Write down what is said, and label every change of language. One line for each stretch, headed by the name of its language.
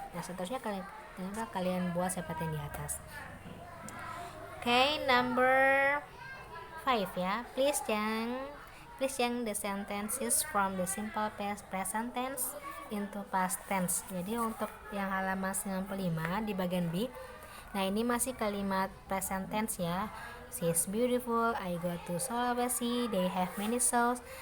Indonesian: Nah, seterusnya kalian buat seperti yang di atas.
English: Oke, number 5 ya, please change the sentences from the simple past present tense into past tense.
Indonesian: Jadi untuk yang halaman 95 di bagian B, nah ini masih kalimat present tense ya.
English: She is beautiful, I go to Sulawesi, they have many souls.